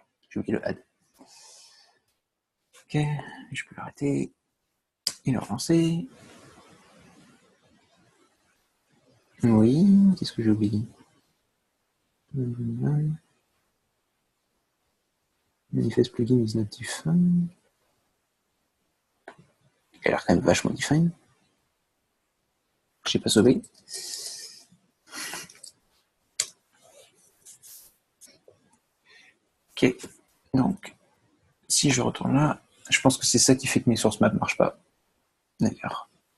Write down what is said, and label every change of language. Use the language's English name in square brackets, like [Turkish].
[French] J'ai oublié le add. Ok, je peux l'arrêter et le relancer. Oui, qu'est-ce que j'ai oublié? [English] Manifest plugin is not defined. [French] Il a l'air quand même vachement defined. Je n'ai pas sauvé. Ok, donc si je retourne là, je pense que c'est ça qui fait que mes source maps ne marchent pas. D'accord.